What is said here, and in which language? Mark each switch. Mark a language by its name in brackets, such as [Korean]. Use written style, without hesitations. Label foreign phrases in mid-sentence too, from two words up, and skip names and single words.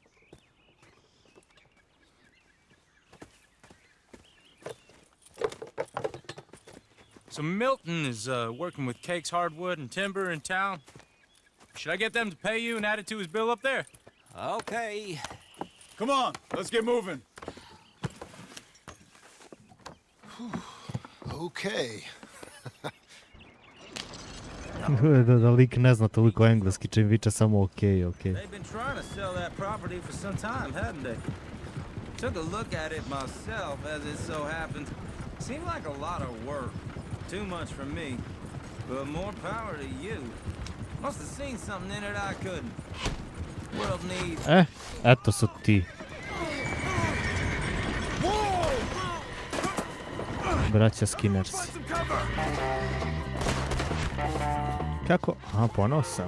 [English] So Milton is working with Cake's Hardwood and Timber in town. Should I get them to pay you and add it to his bill up there? Okay. Come on, let's get moving. Okay. [Bosnian] Da lik ne zna toliko engleski, čim viče samo okej, okej. [English] They've been trying to sell that property for some time, hadn't they? Took a look at it myself, as it so happens. Seemed like a lot of work. Too much for me. But more power to you. Must have seen something in it I couldn't. World needs. [Bosnian] Eto su ti. Braća Skinnersi. Kako? Aha, ponovo sam.